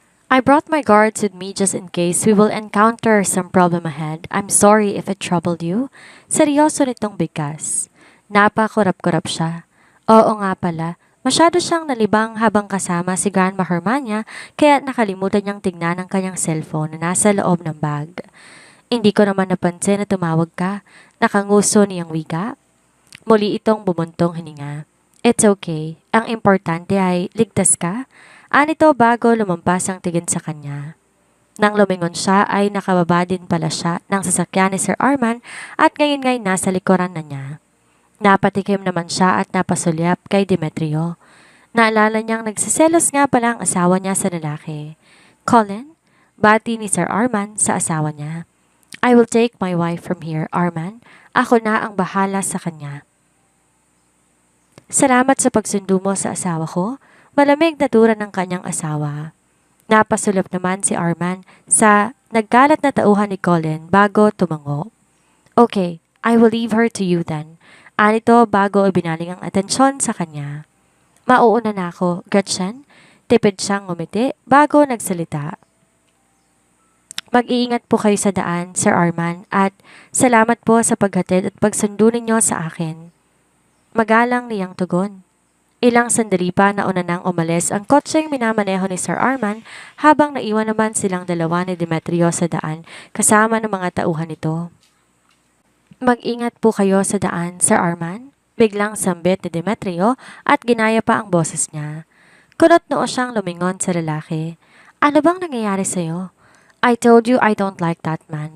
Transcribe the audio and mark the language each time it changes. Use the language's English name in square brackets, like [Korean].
[English] I brought my guards with me just in case we will encounter some problem ahead. I'm sorry if it troubled you. [Filipino] Seryoso nitong bigkas. Napakurap-kurap siya. Oo nga pala, masyado siyang nalibang habang kasama si Grandma Hermania kaya nakalimutan niyang tignan ang kanyang cellphone na nasa loob ng bag. Hindi ko naman napansin na tumawag ka. Nakanguso niyang wika. Muli itong bumuntong hininga. [English] It's okay. [Filipino] Ang importante ay ligtas ka. Anito bago lumampas ang tingin sa kanya. Nang lumingon siya ay nakababa din pala siya ng sasakyan ni Sir Arman at ngayon ngay nasa likuran na niya. Napatikim naman siya at napasulyap kay Demetrio. Naalala niyang nagsiselos nga pala ang asawa niya sa lalaki. Colin, bati ni Sir Arman sa asawa niya. [English] I will take my wife from here, Arman. [Filipino] Ako na ang bahala sa kanya. Salamat sa pagsundo mo sa asawa ko. Malamig na tura ng kanyang asawa. Napasulap naman si Arman sa nagkalat na tauhan ni Colin bago tumango. [English] Okay, I will leave her to you then. [Filipino] Anito bago ibinaling ang atensyon sa kanya. Mauuna na ako, Gretchen. Tipid siyang ngumiti bago nagsalita. Mag-iingat po kayo sa daan, Sir Arman, at salamat po sa paghatid at pagsundo ninyo sa akin. Magalang niyang tugon. Ilang sandali pa nauna nang umalis ang kotseng minamaneho ni Sir Arman habang naiwan naman silang dalawa ni Demetrio sa daan kasama ng mga tauhan nito. Mag-ingat po kayo sa daan, Sir Arman. Biglang sambit ni Demetrio at ginaya pa ang boses niya. Kunot noo siyang lumingon sa lalaki. Ano bang nangyayari sa'yo? [English] I told you I don't like that man.